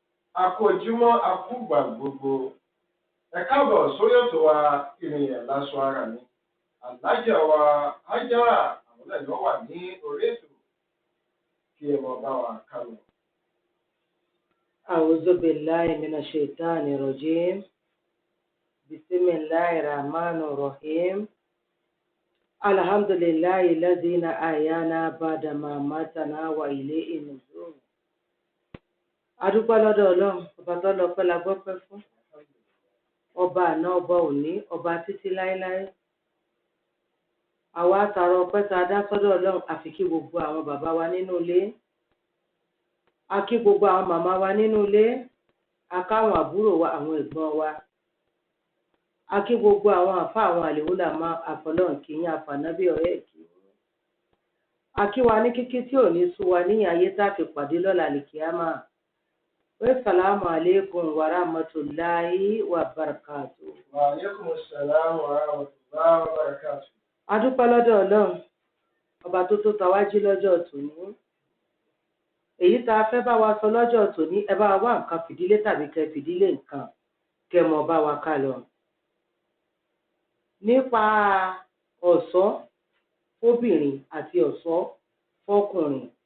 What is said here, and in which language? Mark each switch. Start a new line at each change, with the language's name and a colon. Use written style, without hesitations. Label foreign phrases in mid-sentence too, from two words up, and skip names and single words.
Yoruba: Àkójúmọ́ àkúgbà gbogbo. Ẹ káàbọ̀ sórí ètò wa ìrìnyẹ̀ láṣọ ara mi. Àlájà wa Hájára àwọn ẹ̀yọ́ wà ní orí ètò kí ẹ mọ̀ bá wa kálọ.
Arabic: أعوذ بالله من الشيطان الرجيم. بسم الله الرحمن الرحيم. الحمد لله الذي أحيانا بعد ما أماتنا وإليه النشور.
Yoruba: Adúpẹ́ lọ́dọ̀ Ọlọ́run, ọba tó lọ pẹ́ la gbọ́ pẹ́ fún. Ọba àná, ọba òní, ọba títí láéláé. Àwa tààrà ọpẹ́ tá a dá sọ́dọ̀ Ọlọ́run àfi kí gbogbo àwọn bàbá wa nínú ilé. A kí gbogbo àwọn màmá wa nínú ilé. A káwọn àbúrò wa, àwọn ẹ̀gbọ́n wa. A kí gbogbo àwọn àfa àwọn àlèwúlà máa àfọlọ́run kì í àfànábí ọ̀rẹ́ kì í. A kí wa ní kíkí tí ò ní sú wa ní ayé tá a fi pàdé lọ́la àlìkíyámà.
Arabic: السلام عليكم ورحمة الله وبركاته. وعليكم السلام ورحمة الله وبركاته.
Yoruba: A dúpẹ́ lọ́dọ̀ Ọlọ́run, ọba tó tó tawájí lọ́jọ́ tòní. Èyí tá a fẹ́ bá wa sọ lọ́jọ́ tòní, ẹ bá wa wá nǹkan fìdílé tàbí kẹ fìdílé nǹkan kẹ mọ̀ bá wa ká lọ. Nípa ọ̀ṣọ́ fóbìnrin àti ọ̀ṣọ́ fọ́kùnrin.